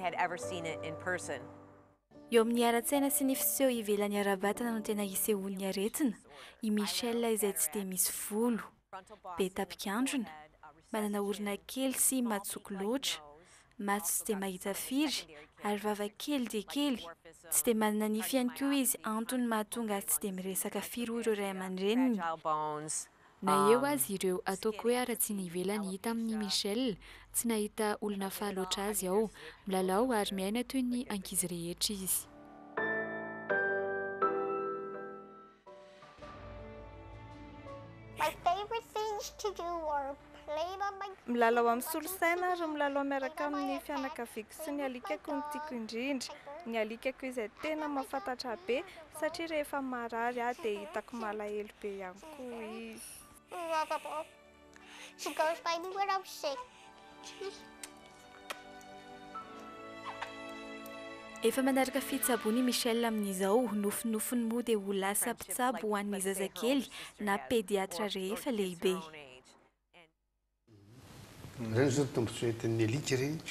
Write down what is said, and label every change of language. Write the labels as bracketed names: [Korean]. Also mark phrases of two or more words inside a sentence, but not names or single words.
[Malagasy] Eo amin'ny ara-tsaina sy ny fiseho ivelan'ny ara-batana no tena hisehon'ny aretina, i Michelle izay tsy dia misy volo, be tapikandrona, manana orona kely sy matsoko loatra, maso tsy dia mahita firy, ary vava kely dia kely, tsy dia manana nify ihany koa izy antony mahatonga azy tsy dia miresaka firy ireo ray aman-dreniny. Na eo azy ireo ataoko hoe ara-tsiny ivelany hita amin'ny Michelle, tsy nahita olona fahaloatra azy ao, milalao ary miaina toy ny ankizy rehetra izy. [English] My favorite things to do are playing on my [Malagasy] milalao amin'ny solosaina ary milalao miaraka amin'ny fianakaviako sy ny alikako no tiako indrindra. Ny alikako izay tena mahafantatra be satria rehefa marary aho dia hitako malahelo be ihany koa izy. [English] She goes by me when I'm sick. [Malagasy] Efa manaraka fitsaboany Michelle amin'izao, nofinofiny moa dia ho lasa mpitsabo ho an'ny zazakely na pediatra rehefa lehibe. Reny zao tombontsoa entin'ny alika ireny.